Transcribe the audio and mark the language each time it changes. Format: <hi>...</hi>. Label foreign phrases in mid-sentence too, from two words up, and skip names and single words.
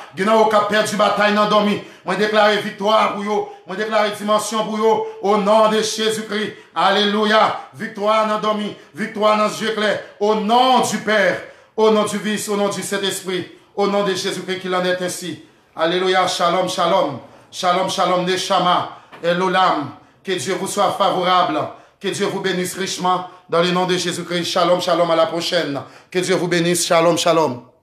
<fr>Il y en a qui ont perdu bataille dans dormi. Moi déclare victoire pour eux. Moi déclare dimension pour eux. Au nom de Jésus-Christ. Alléluia. Victoire dans dormi. Victoire dans yeux clairs. Au nom du Père. Au nom du Fils. Au nom du Saint-Esprit. Au nom de Jésus-Christ qu'il en est ainsi. Alléluia.</fr> <he>שלום, שלום. שלום, שלום. נשמה. Elolam.</he> <fr>Que Dieu vous soit favorable. Que Dieu vous bénisse richement. Dans le nom de Jésus-Christ.</fr> <he>שלום, שלום.</he> <fr>À la prochaine. Que Dieu vous bénisse.</fr> <he>שלום, שלום.</he>